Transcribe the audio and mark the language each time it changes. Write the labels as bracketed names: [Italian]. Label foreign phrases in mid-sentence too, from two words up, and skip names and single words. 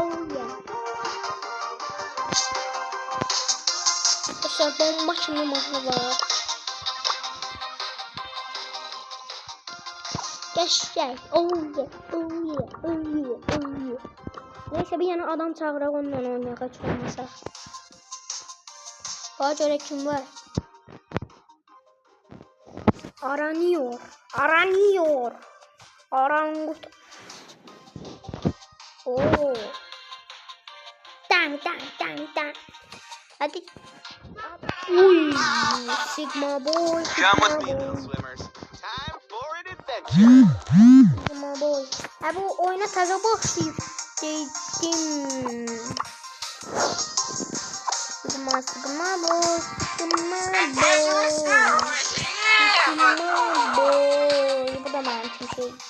[Azerbaijani] Mesela bomba kimi mahnı var. [Turkish] Geçecek. [English] Oh yeah. [Azerbaijani] Neyse bir yana adam çağıraq onunla oynayaq heç olmasa. Bağa görə kim var? Aranıyor. Arangut. Oo. Dang. Hadi. Uy. [English] Sigma boy. Come with me, little swimmers. Time for an adventure. Sigma boy. [Azerbaijani] Bu oyuna təzə başlayıb dedim. [English] Sigma boy. [Azerbaijani] Bu da mənim üçün şey.